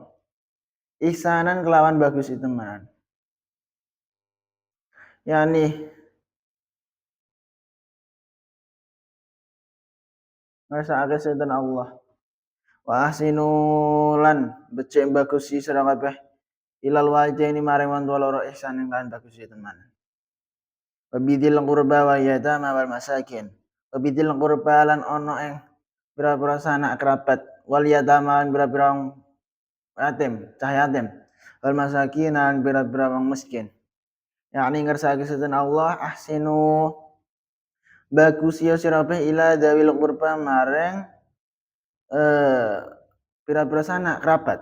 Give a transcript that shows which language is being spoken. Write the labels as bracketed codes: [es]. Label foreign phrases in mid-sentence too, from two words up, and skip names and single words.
[jv] Ihsanan kelawan bagus temenan. Yani ngrasakake sinten Allah. [ar] Wa ahsinu [jv] lan becik bagusi sira kabeh [ar] ilal walidaini [jv] maring wong tuwa loro ihsanan lan bagusi temenan. [ar] Wabidil qurba wa yatama wal masakin. Wabidil qurba [jv] lan ono ing pira-pira sanak kerabat [ar] wal yatama [jv] lan pira-pira yatim, cah yatim. [ar] Wal masakin [jv] lan pira-pira wong miskin. Yakni ngersakake sinten Allah ahsinu bagus ya sira kabeh [ar] ila dawil qurba [jv] maring pira-pira sanak kerabat.